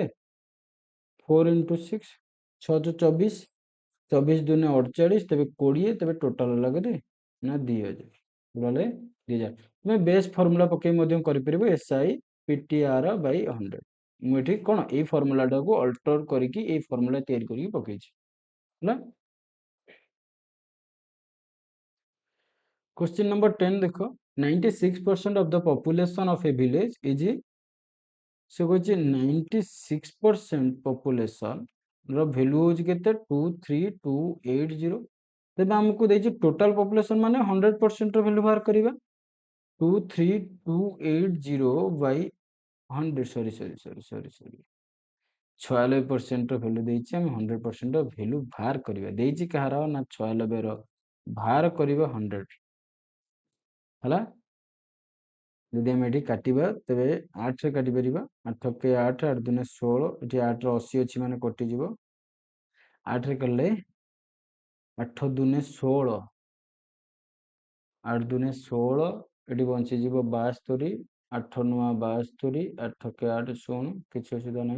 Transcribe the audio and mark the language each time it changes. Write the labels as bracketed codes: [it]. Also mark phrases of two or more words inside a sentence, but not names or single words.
[or] 4 ଇଣ୍ଟୁ 6, 6 24, 24 2 48, ତେବେ 20, ତେବେ ଟୋଟାଲ ହେଲା କେତେ ନା 2000। ଟୋଟାଲ 2000। ତୁମେ [en] base formula [or] ପକେଇ ମଧ୍ୟ କରିପାରିବ, SI PTR ବାଇ 100। ମୁଁ ଏଠି କ'ଣ ଏଇ ଫର୍ମୁଲାଟାକୁ ଅଲ୍ଟର କରିକି ଏଇ ଫର୍ମୁଲା ତିଆରି କରିକି ପକେଇଛି। ହେଲା, [hi] क्वेश्चन नंबर 10 देखो। [en] 96% of the population of a village is, [or] ସେ କହୁଛି 96% population ର ଭାଲ୍ୟୁ ହେଉଛି କେତେ 23280। ତେବେ ଆମକୁ ଦେଇଛି [en] total population [or] ମାନେ 100% ର ଭାଲ୍ୟୁ ବାହାର କରିବା। 23280 ବାଇ 100, ସରି 96% ର ଭାଲ୍ୟୁ ଦେଇଛି, ଆମ 100% ର ଭାଲ୍ୟୁ ବାହାର କରିବା। ଦେଇଛି କାହାର ନା 96 ର ବାହାର କରିବା 100। ହେଲା, ଯଦି ଆମେ ଏଠି କାଟିବା ତେବେ 8ରେ କାଟିପାରିବା। 8 କେ 8, 8 ଦୁନେ 16, ଏଠି 8ର 80 ଅଛି ମାନେ କଟିଯିବ। 8ରେ କଲେ 8 ଦୁନେ 16, 8 दूने 16, ଏଠି ବଞ୍ଚିଯିବ 72, 8 ନୂଆ 72, 8 କେ 8 16, କିଛି ଅସୁବିଧା ନାହିଁ।